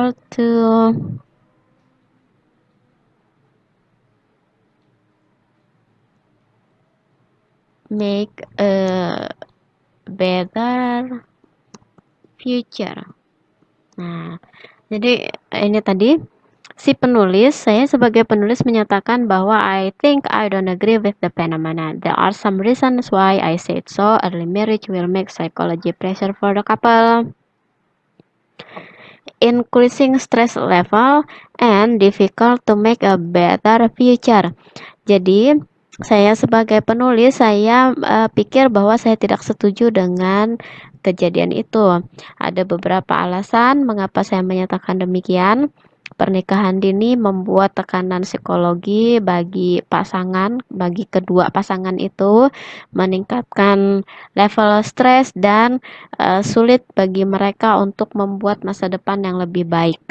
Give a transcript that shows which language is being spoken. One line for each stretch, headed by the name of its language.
English: to make a better future.
Indonesian: Nah, jadi ini tadi si penulis, saya sebagai penulis menyatakan bahwa
English: I think I don't agree with the phenomena. There are some reasons why I said so. Early marriage will make psychology pressure for the couple, increasing stress level, and difficult to make a better future.
Indonesian: Jadi saya sebagai penulis, saya pikir bahwa saya tidak setuju dengan kejadian itu. Ada beberapa alasan mengapa saya menyatakan demikian. Pernikahan dini membuat tekanan psikologi bagi kedua pasangan itu, meningkatkan level stres dan sulit bagi mereka untuk membuat masa depan yang lebih baik.